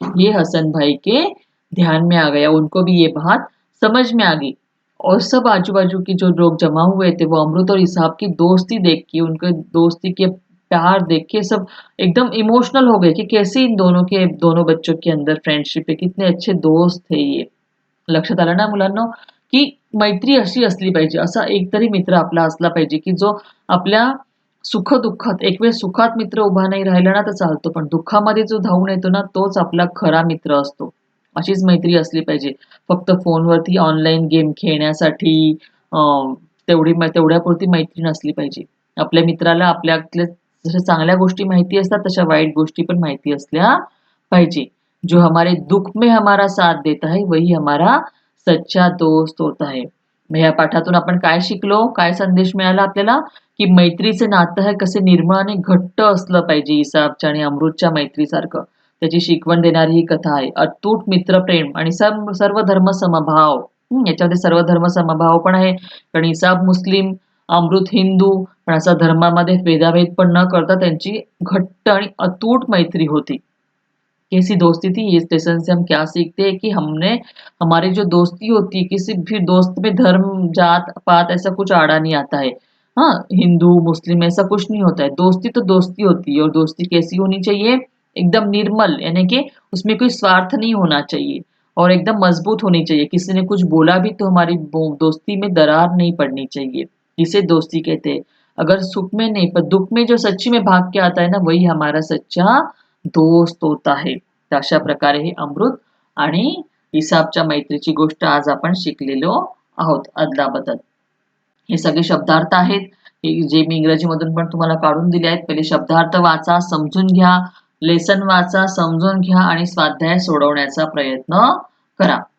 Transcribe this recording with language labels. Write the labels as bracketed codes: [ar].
[hi] ये हसन भाई के ध्यान में आ गया, उनको भी ये बात समझ में आ गई। और सब आजू-बाजू के जो लोग जमा हुए थे, वो अमृत और इसहाक की दोस्ती देख के, उनके दोस्ती के प्यार देख के सब एकदम इमोशनल हो गए कि कैसे इन दोनों बच्चों के अंदर फ्रेंडशिप है, कितने अच्छे दोस्त थे ये. [mr] लक्षात आलं ना मुलांनो, की मैत्री अशी असली पाहिजे. असा एक तरी मित्र आपला असला पाहिजे, की जो आपल्या सुख-दुःखात एक वेळ सुखात मित्र उभा नाही राहिला ना तर चालतो, पण दुःखामध्ये जो धावून येतो ना तोच आपला खरा मित्र असतो. अशीच मैत्री असली पाहिजे. फक्त फोनवरती ऑनलाईन गेम खेळण्यासाठी अ, तेवढ्यापुरती मैत्री नसली पाहिजे. आपल्या मित्राला आपल्यातल्या जशा चांगल्या गोष्टी माहिती असतात, तशा वाईट गोष्टी पण माहिती असल्या पाहिजे. [hi] जो हमारे दुःख में हमारा साथ देता है, वही हमारा सच्चा दोस्त होता है. [mr] मग या पाठातून आपण काय शिकलो? काय संदेश मिळाला आपल्याला? की मैत्रीचे नातं हे कसे निर्मळ आणि घट्ट असलं पाहिजे इसाबच्या आणि अमृतच्या मैत्रीसारखं. त्याची शिकवण देणारी ही कथा आहे. अतूट मित्रप्रेम आणि सर्व धर्म समभाव. याच्यामध्ये सर्व धर्म समभाव पण आहे. कारण इसाब मुस्लिम, अमृत हिंदू, पण असा धर्मामध्ये भेदाभेद पण न करता त्यांची घट्ट आणि अतूट मैत्री होती. [hi] कैसी दोस्ती थी, इस लेसन से हम क्या सीखते हैं कि हमने हमारी जो दोस्ती होती है किसी भी दोस्त में धर्म जात पात ऐसा कुछ आड़ा नहीं आता है। हाँ, हिंदू मुस्लिम ऐसा कुछ नहीं होता है, दोस्ती तो दोस्ती होती है और दोस्ती कैसी होनी चाहिए, एकदम निर्मल, यानी कि उसमें कोई स्वार्थ नहीं होना चाहिए और एकदम मजबूत होनी चाहिए। किसी ने कुछ बोला भी तो हमारी दोस्ती में दरार नहीं पड़नी चाहिए। इसे दोस्ती कहते हैं। अगर सुख में नहीं पर दुःख में जो सच्ची में भाग के आता है ना, वही हमारा सच्चा दोस्त होता है. [mr] तर अशा प्रकारे हे अमृत आणि इसापच्या मैत्रीची गोष्ट आज आपण शिकलेलो आहोत अदलाबदल. हे सगळे शब्दार्थ आहेत. हे जे मी इंग्रजीमधून पण तुम्हाला काढून दिले आहेत. पहिले शब्दार्थ वाचा, समजून घ्या, लेसन वाचा, समजून घ्या आणि स्वाध्याय सोडवण्याचा प्रयत्न करा.